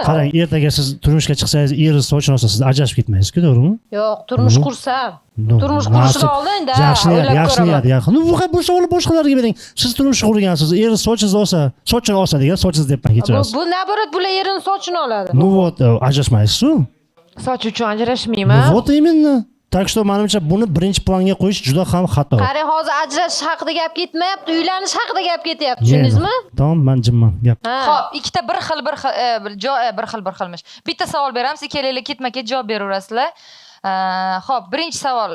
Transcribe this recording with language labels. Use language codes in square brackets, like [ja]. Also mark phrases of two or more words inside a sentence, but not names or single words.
[uz] Qarang, ertaga siz turmushga chiqsangiz, eringiz sochini olsa, siz ajrashib ketmaysiz-ku, to'g'rimi? Yo'q, turmush qursam. Turmush qurishdan oldin-da. Yaxshi niyat. Bu savolni boshqalarga bering. Siz turmush qurgansiz, eringiz sochini olsa degan, sochingiz debman kechirasiz. Bu naborat bular erining sochini oladi. [ru] Ну вот, [uz] ajrashmaysiz-ku. Soch uchun ajrashmayman. [ru] Вот именно. Так что [uz] menimcha buni birinchi planga qo'yish juda ham xato. Qarang, hozir ajrashish haqida gap ketmayapti, uylanish haqida gap ketyapti, tushundingizmi? Tamam, men jimman. Gap. Xo'p, ikkita bir xilmish. Bitta savol beramiz, ikkalanglar ketma-ket javob beraverasizlar. Xo'p, birinchi savol.